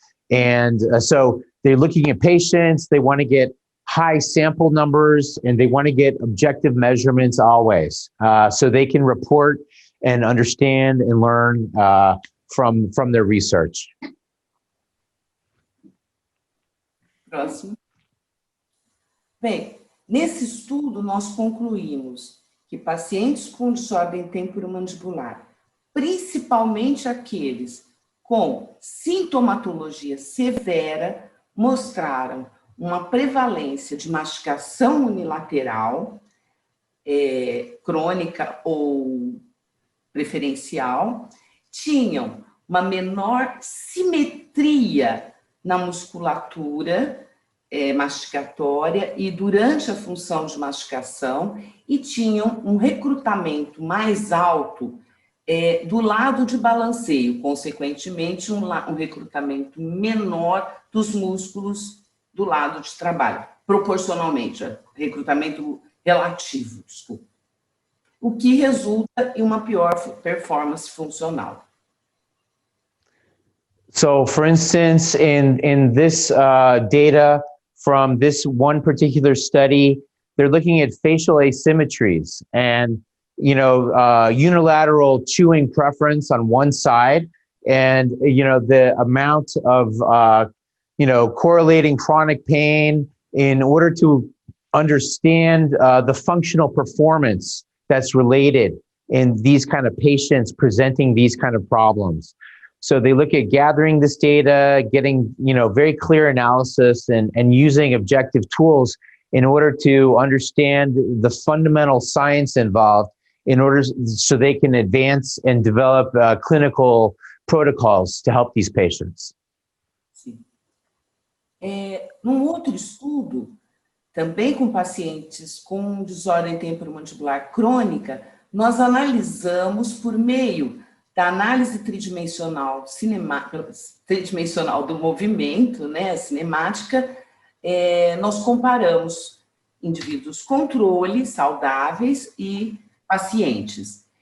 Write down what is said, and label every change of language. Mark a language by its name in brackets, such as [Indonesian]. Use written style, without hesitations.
[English] And so they're looking at patients, they want to get high sample numbers, and they want to get objective measurements always, so they can report and understand and learn from their research. [Portuguese] Próximo. Bem, nesse estudo nós concluímos que pacientes com desordem temporomandibular, principalmente aqueles com sintomatologia severa, mostraram uma prevalência de mastigação unilateral, crônica ou preferencial, tinham uma menor simetria na musculatura mastigatória e durante a função de mastigação, e tinham um recrutamento mais alto do lado de balanceio, consequentemente um recrutamento menor dos músculos do lado de trabalho, proporcionalmente, recrutamento relativo, desculpa. O que resulta em uma pior performance funcional. [English] So, for instance, in this data from this one particular study, they're looking at facial asymmetries and, unilateral chewing preference on one side, and, the amount of, correlating chronic pain in order to understand the functional performance that's related in these kind of patients presenting these kind of problems. So they look at gathering this data, getting very clear analysis, and using objective tools in order to understand the fundamental science involved in order so they can advance and develop clinical protocols to help these patients. [Portuguese] Sim. Num outro estudo, também com pacientes com desordem temporomandibular crônica, nós analisamos por meio da análise tridimensional, tridimensional do movimento, né, cinemática, nós comparamos indivíduos controle, saudáveis e pacientes.